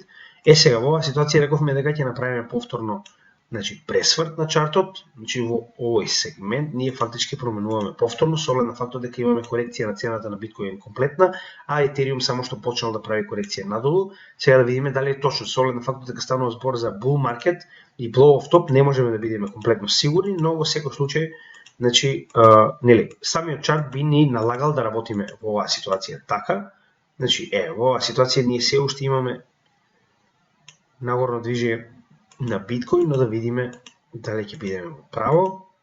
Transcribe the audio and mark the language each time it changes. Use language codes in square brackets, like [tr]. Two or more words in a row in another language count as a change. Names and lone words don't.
[mk] Сега во оваа ситуација рековме дека ќе направиме повторно значи пресврт на чартот, значи во овој сегмент ние фактички променуваме повторно со оглед на фактот дека имаме корекција на цената на биткоин комплетна, а етериум само што почнал да прави корекција надолу. Сега да видиме дали е точно со оглед на фактот дека станува збор за [en] bull market [mk] и [en] blow off top, [mk] не можеме да бидеме комплетно сигурни, но во секој случај значи нели самиот чарт би ни налагал да работиме во оваа ситуација така. Значи во оваа ситуација ние се уште имаме нагорно движење на биткоин, но да видиме дали ќе бидеме во право.